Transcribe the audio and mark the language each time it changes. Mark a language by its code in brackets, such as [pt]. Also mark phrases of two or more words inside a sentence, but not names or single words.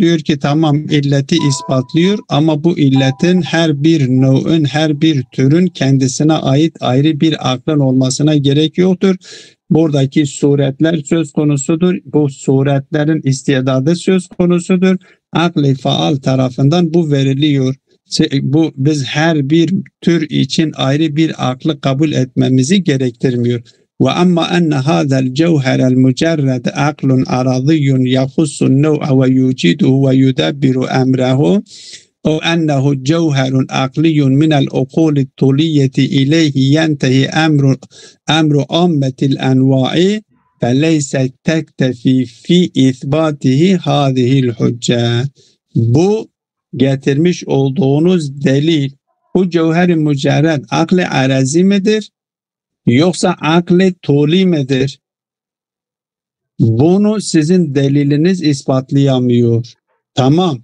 [tr] Diyor ki tamam illeti ispatlıyor ama bu illetin her bir nev'ün, her bir türün kendisine ait ayrı bir aklın olmasına gerek yoktur. Buradaki suretler söz konusudur. Bu suretlerin istidadı söz konusudur. Akli faal tarafından bu veriliyor. Biz her bir tür için ayrı bir aklı kabul etmemizi gerektirmiyor. [ar] وأما أن هذا الجوهر المجرد عقل عرضي يخص النوع ويوجده ويدبر أمره أو أنه جوهر عقلي من العقول الطولية إليه ينتهي أمر عامة الأنواع فليس تكتفي في إثباته هذه الحجة. [tr] Bu getirmiş olduğunuz delil bu cevher-i mücerred akli arazi midir? Yoksa akli tuli midir? Bunu sizin deliliniz ispatlayamıyor. Tamam.